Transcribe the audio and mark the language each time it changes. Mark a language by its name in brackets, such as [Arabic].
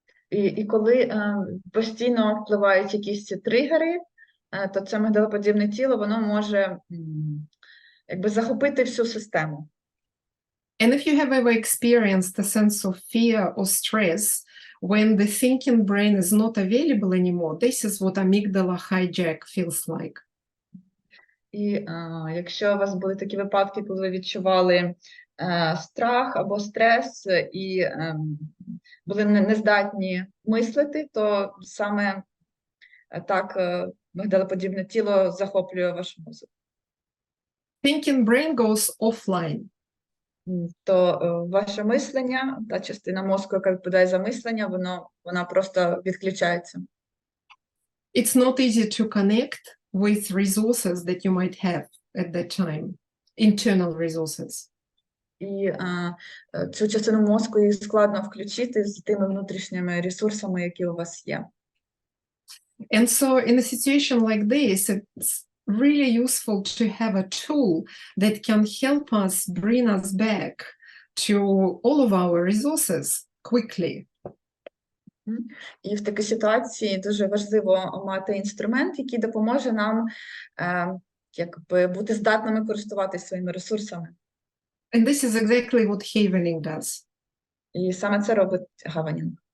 [Ukrainian] І коли постійно впливають якісь тригери, то це мигдалоподібне тіло, воно може захопити всю систему. [English] And if you have ever experienced a sense of fear or stress, when the thinking brain is not available anymore, this is what amygdala hijack feels like. [Ukrainian] І якщо у вас були такі випадки, коли ви відчували страх або стрес і були нездатні мислити, то саме так мигдалоподібне тіло захоплює ваш мозок. [English] Thinking brain goes offline. [Ukrainian] То ваше мислення, та частина мозку, яка відповідає за мислення, вона просто відключається. [English] It's not easy to connect with resources that you might have at that time, internal resources. [Ukrainian] І цю частину мозку її складно включити з тими внутрішніми ресурсами, які у вас є. [English] And so in a situation like this, it's really useful to have a tool that can help us bring us back to all of our resources quickly. [Ukrainian] І в такій ситуації дуже важливо мати інструмент, який допоможе нам бути здатними користуватися своїми ресурсами. [English] And this is exactly what havening does. [Ukrainian] І саме це робить гаванінг.